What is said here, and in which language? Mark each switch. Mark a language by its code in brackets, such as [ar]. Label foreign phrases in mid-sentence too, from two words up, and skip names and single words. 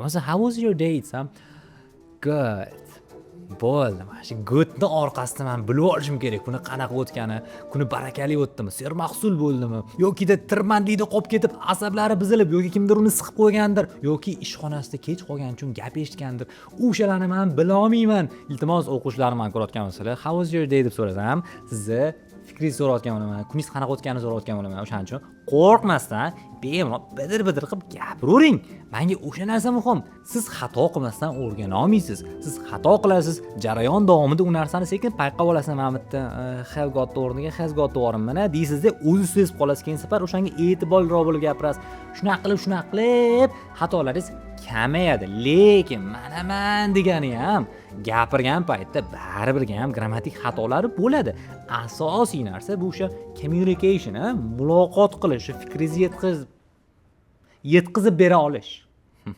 [uz] Masalan, [en] how was your day desam, good. [uz] Bo'ldi. Mana shu goodni orqasida men bilib olishim kerak. Kuni qanaqa o'tgani, kuni barakali o'tdimi, sermahsul bo'ldimi, yokida tirmandlikda qolib ketib, asablari buzilib yoki kimdir uni siqib qo'ygandir, yoki ishxonasida kech qolgani uchun gap eshitgandir. O'shalarni men bila olmayman. Iltimos o'quvchilarim men ko'rayotgan bo'lsalar, [en] how was your day [uz] deb so'rasam, sizni fikringizni so'rayotgan bo'laman, kuningiz qanaqa o'tganini so'rayotgan bo'laman. O'shaning uchun qo'rqmasdan, bemalol bidir-bidir qilib gapiravering. Menga o'sha narsa muhim. Siz xato qilmasdan o'rgana olmaysiz. Siz xato qilasiz, jarayon davomida u narsani sekin payqab olasiz. Mana bu yerda [en] have got [uz] o'rniga [en] has got [uz] o'rinmana deysizda, o'zi sezib qolasiz. Keyin safar o'shanga e'tiborliroq bo'lib gapirasiz. Shunaqa qilib xatolaringiz kamayadi. Lekin men degani ham gapirgan paytda baribir ham grammatik xatolari bo'ladi. Asosiy narsa bu o'sha communication, muloqot qilish, fikringizni yetkazib bera olish.